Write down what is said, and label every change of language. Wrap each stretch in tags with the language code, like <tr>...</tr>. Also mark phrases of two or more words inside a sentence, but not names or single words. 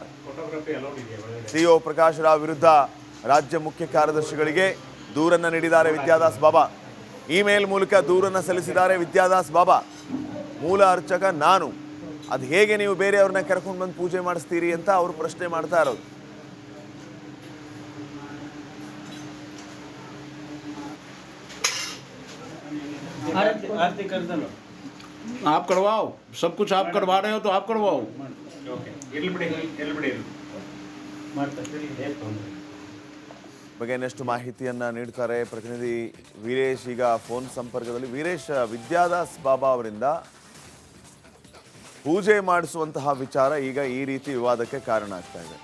<kn>ಸಿಇಒ ಪ್ರಕಾಶ್ ರಾವ್ ವಿರುದ್ಧ ರಾಜ್ಯ ಮುಖ್ಯ ಕಾರ್ಯದರ್ಶಿಗಳಿಗೆ ದೂರನ್ನ ನೀಡಿದ್ದಾರೆ ವಿದ್ಯಾದಾಸ್ ಬಾಬಾ. ಇಮೇಲ್ ಮೂಲಕ ದೂರನ್ನ ಸಲ್ಲಿಸಿದ್ದಾರೆ ವಿದ್ಯಾದಾಸ್ ಬಾಬಾ. ಮೂಲ ಅರ್ಚಕ ನಾನು, ಅದು ಹೇಗೆ ನೀವು ಬೇರೆಯವ್ರನ್ನ ಕರ್ಕೊಂಡು ಬಂದು ಪೂಜೆ ಮಾಡಿಸ್ತೀರಿ ಅಂತ ಅವರು ಪ್ರಶ್ನೆ ಮಾಡ್ತಾ ಇರೋದು.</kn> <hi>आप करवाओ, सब कुछ आप करवा रहे हो तो आप करवाओ.</hi> <kn>ಬಗ್ಗೆ ಇನ್ನಷ್ಟು ಮಾಹಿತಿಯನ್ನ ನೀಡ್ತಾರೆ ಪ್ರತಿನಿಧಿ ವೀರೇಶ್. ಈಗ ಫೋನ್ ಸಂಪರ್ಕದಲ್ಲಿ ವೀರೇಶ್, ವಿದ್ಯಾದಾಸ್ ಬಾಬಾ ಅವರಿಂದ ಪೂಜೆ ಮಾಡಿಸುವಂತಹ ವಿಚಾರ ಈಗ ಈ ರೀತಿ ವಿವಾದಕ್ಕೆ ಕಾರಣ ಆಗ್ತಾ ಇದೆ.</kn>